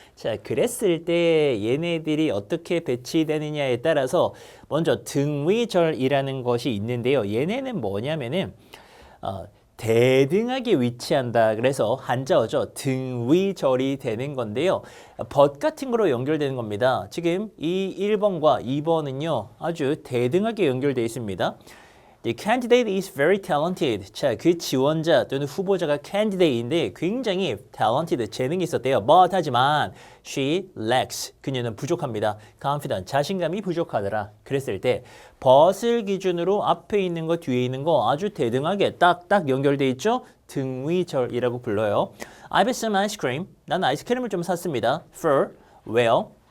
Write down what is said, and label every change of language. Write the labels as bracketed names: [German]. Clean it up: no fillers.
[Korean] 자, 그랬을 때 얘네들이 어떻게 배치되느냐에 따라서 먼저 등위절이라는 것이 있는데요. 얘네는 뭐냐면은 대등하게 위치한다. 그래서 한자어죠. 등위절이 되는 건데요. but 같은 거로 연결되는 겁니다. 지금 이 1번과 2번은요. 아주 대등하게 연결되어 있습니다. [English] The candidate is very talented. [Korean] 자, 그 지원자 또는 후보자가 candidate인데 굉장히 talented, 재능이 있었대요. [English] But [Korean] 하지만 [English] she lacks. [Korean] 그녀는 부족합니다. confident, 자신감이 부족하더라. 그랬을 때 but을 기준으로 앞에 있는 거 뒤에 있는 거 아주 대등하게 딱딱 연결돼 있죠. 등위절이라고 불러요. [English] I bought some ice cream. [Korean] 난 아이스크림을 좀 샀습니다. [English] For, well.